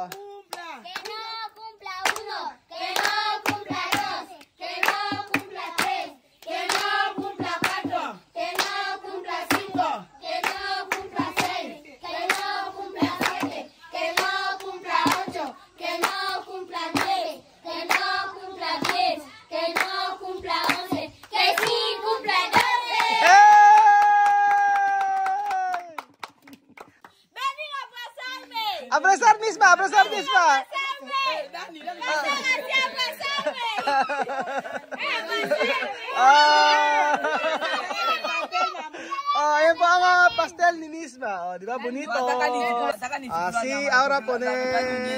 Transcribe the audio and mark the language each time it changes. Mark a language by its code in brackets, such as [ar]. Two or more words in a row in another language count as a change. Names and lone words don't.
[es] Que no cumpla 1, que no cumpla 2, que no cumpla 3, que no cumpla 4, que no cumpla 5, que no cumpla 6, que no cumpla 7, que no cumpla 8, que no cumpla 9, que no cumpla 10, que no cumpla 11, que sí cumpla 12. Abrazar Misma. [tl] Ayan po ang pastel ni Misma. Oh, di ba? [es] Bonito. Sí, ahora poner.